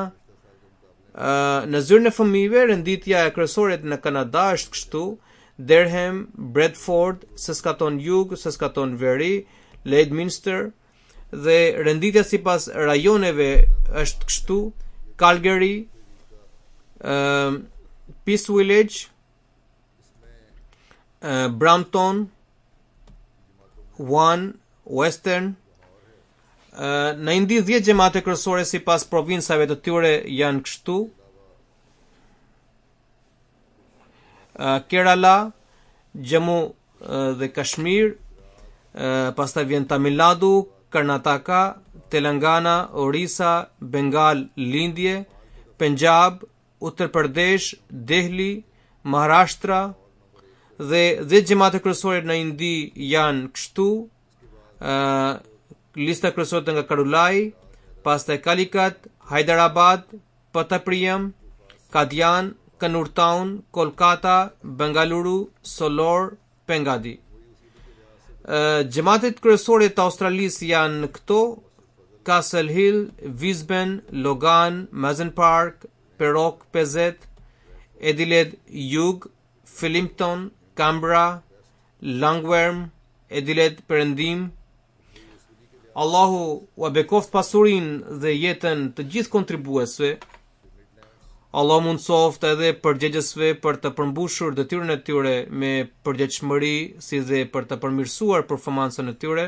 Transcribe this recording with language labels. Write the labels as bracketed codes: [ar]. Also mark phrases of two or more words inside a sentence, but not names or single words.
[sq] Në zyrën e fëmijëve, renditja e kryesore në Kanada është kështu: Durham, Bradford, Saskatoon Jug, Saskatoon Veri, Lloydminster, dhe renditja sipas rajoneve është kështu: Calgary, Peace Village, Brampton, Western. Në Indi 10 xhamate kryesore sipas provincave të tyre janë kështu: Kerala, Jammu dhe Kashmir, pastaj vjen Tamil Nadu, Karnataka, Telangana, Orissa, Bengal Lindje, Punjab, Uttar Pradesh, Delhi, Maharashtra. Dhe 10 xhamate kryesore në Indi janë kështu: lista kryesore nga Karulai, pastaj Calicut, Hyderabad, Patapariam, Kadian, Kannur Town, Kolkata, Bengaluru, Solor, Pengadi. Xhamatet kryesore të Australisë janë këto: Castle Hill, Brisbane, Logan, Mazen Park, Perock PZ, Adelaide Jug, Flemington, Canberra, Langwarm, Adelaide Perëndim. Allahu ua bekoft pasurinë dhe jetën të gjithë kontribuesve. Allah mundsoft edhe përgjegjësve për të përmbushur detyrën e tyre me përgjegjshmëri, si dhe për të përmirësuar performancën e tyre.